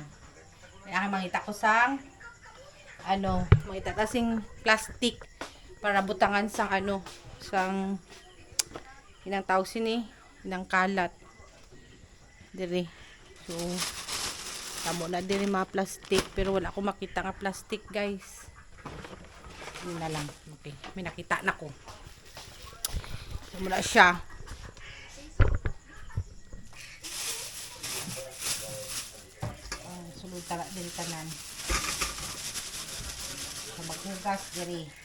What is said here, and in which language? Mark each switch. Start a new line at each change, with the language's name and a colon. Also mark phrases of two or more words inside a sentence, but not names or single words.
Hiligaynon: Kaya mangita ko sang mangita kasing plastic para butangan sang sang inang tawag sini inang kalat diri. So tamo na diri mga plastic pero wala ko makita nga plastic guys.
Filipino: Yun na lang. Okay. May nakita na ko.
Hiligaynon: So, Muna siya. Sulod tala din tanan. So, maghugas diri.